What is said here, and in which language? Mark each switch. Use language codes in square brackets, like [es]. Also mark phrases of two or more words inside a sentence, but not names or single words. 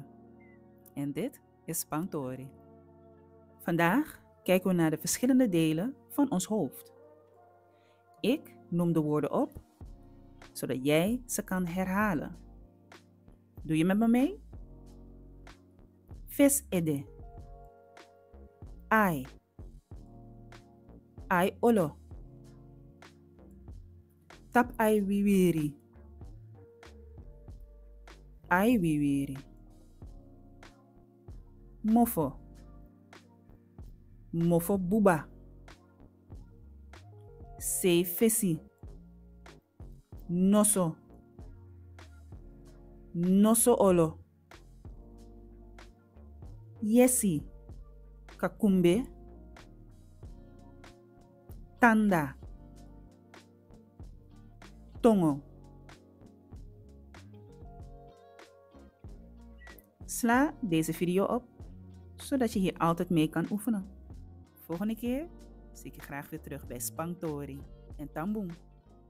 [nl] En dit is Spangtori. Vandaag kijken we naar de verschillende delen van ons hoofd. Ik noem de woorden op, zodat jij ze kan herhalen. Doe je met me mee? [srn] Vis ede. Ai. Ai olo. Tap ai wiwiri. Ai wiwiri. Mofo. Mofo buba. Sei fesi. Noso. Noso olo. Yesi. Kakumbe. Tanda. Tongo. [nl] Sla deze video op, zodat je hier altijd mee kan oefenen. Volgende keer zie ik je graag weer terug bij Spangtori en Tamboom.